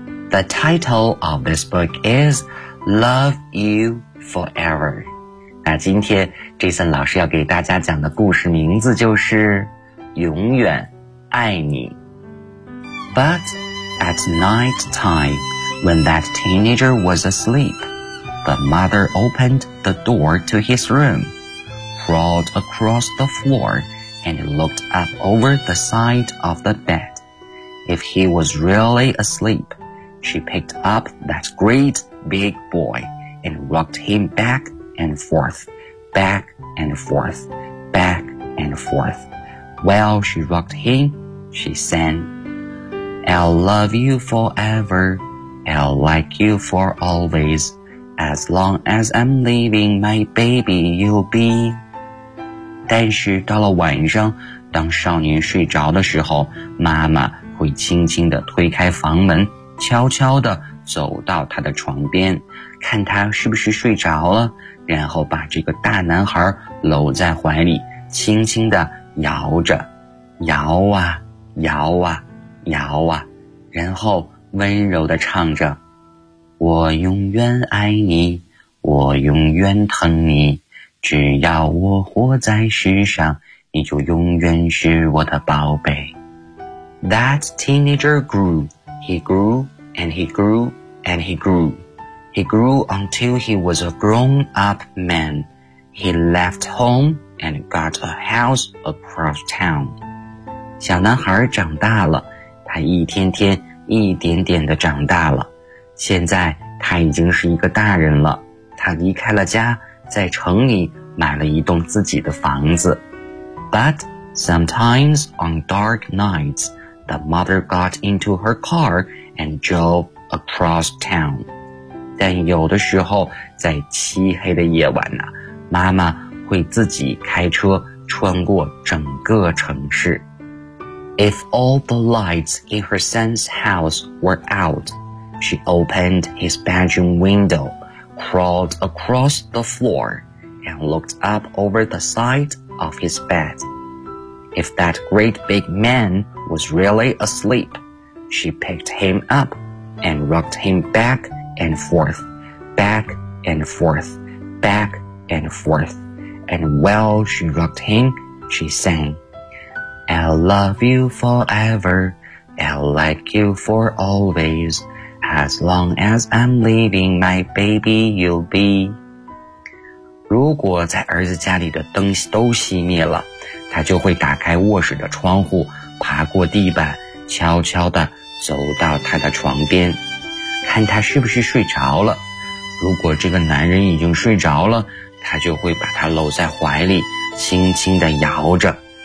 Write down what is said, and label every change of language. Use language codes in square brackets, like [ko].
[en] The title of this book is Love You Forever. [zh] 那今天 Jason 老师要给大家讲的故事名字就是永远爱你。 [en] But at night time, when that teenager was asleep, the mother opened the door to his room, crawled across the floor, and looked up over the side of the bed. If he was really asleepShe picked up that great big boy and rocked him back and forth, back and forth, back and forth. While she rocked him, she sang, I'll love you forever, I'll like you for always. As long as I'm living, my baby you'll be. [zh] 但是到了晚上，当少年睡着的时候，妈妈会轻轻地推开房门，悄悄地走到他的床边，看他是不是睡着了，然后把这个大男孩搂在怀里，轻轻地摇着，摇啊，摇啊，摇啊，然后温柔地唱着，我永远爱你，我永远疼你，只要我活在世上，你就永远是我的宝贝。 [en] That teenager grew. He grew and he grew and he grew. He grew until he was a grown-up man. He left home and got a house across town. [zh] 小男孩长大了，他一天天一点点地长大了。现在他已经是一个大人了，他离开了家，在城里买了一栋自己的房子。 [en] But sometimes on dark nights, the mother got into her car and drove across town. [zh] 但有的时候，在漆黑的夜晚呢，妈妈会自己开车穿过整个城市。 [en] If all the lights in her son's house were out, she opened his bedroom window, crawled across the floor, and looked up over the side of his bed. If that great big man was really asleep, she picked him up and rocked him back and forth, back and forth, back and forth. And while she rocked him, she sang. I'll love you forever, I'll like you for always, as long as I'm living, my baby you'll be. [zh] 如果在儿子家里的灯都熄灭了，他就会打开卧室的窗户，爬过地板，悄悄地走到他的床边，看他是不是睡着了。如果这个男人已经睡着了，他就会把他搂在怀里，轻轻地摇着。